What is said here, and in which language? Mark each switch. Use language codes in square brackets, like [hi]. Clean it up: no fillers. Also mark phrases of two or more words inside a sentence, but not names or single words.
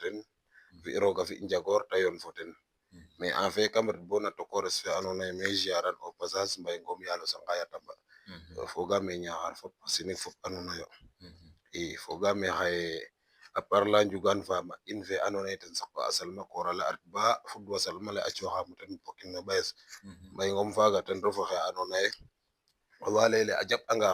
[srr] ten fi roga fi njagor te yoon fo ten [fr] mais en fait [srr] kam ret bo na tokores fe ando naye mais ziaran [fr] au passage [srr] Mbay Ngom yalo sanga yatamba fogame Niakhar fop sinig fop anu nayo i fogame xaye [fr] a part la [srr] njugan fama in fe ando naye ten saq a salma korale a ret ba fudwa salma le a coxamo ten pokin no ɓayes Mbay Ngom faga ten refu xe ando naye awa leyele a jaɓ anga